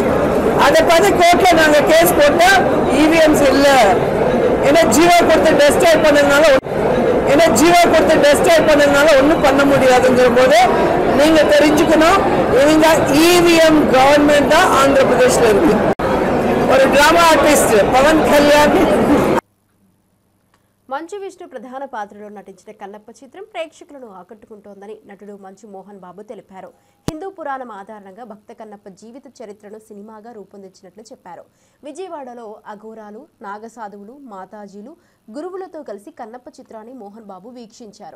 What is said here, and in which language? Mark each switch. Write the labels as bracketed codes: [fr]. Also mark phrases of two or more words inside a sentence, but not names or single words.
[ta] அதை பார்த்து கோர்ட்ல நாங்கள் கேஸ் போட்டால் இவிஎம்ஸ் இல்லை, ஏன்னா ஜீவோ கொடுத்து டெஸ்ட்ராய் பண்ணதுனால ஒன்றும் பண்ண முடியாதுங்கிற போது நீங்க தெரிஞ்சுக்கணும், இவங்க இவிஎம் கவர்மெண்ட் தான் ஆந்திர பிரதேஷ்ல இருக்கு. ஒரு [en] drama artist [ta] పవన్ కళ్యాణ్. [te] మంచు విష్ణు ప్రధాన పాత్రలో నటించిన కన్నప్ప చిత్రం ప్రేక్షకులను ఆకట్టుకుంటోందని నటుడు మంచు మోహన్ బాబు తెలిపారు. హిందూ పురాణం ఆధారంగా భక్త కన్నప్ప జీవిత చరిత్రను సినిమాగా రూపొందించినట్లు చెప్పారు. విజయవాడలో అఘోరాలు, నాగసాధువులు, మాతాజీలు, గురువులతో కలిసి కన్నప్ప చిత్రాన్ని మోహన్ బాబు వీక్షించారు.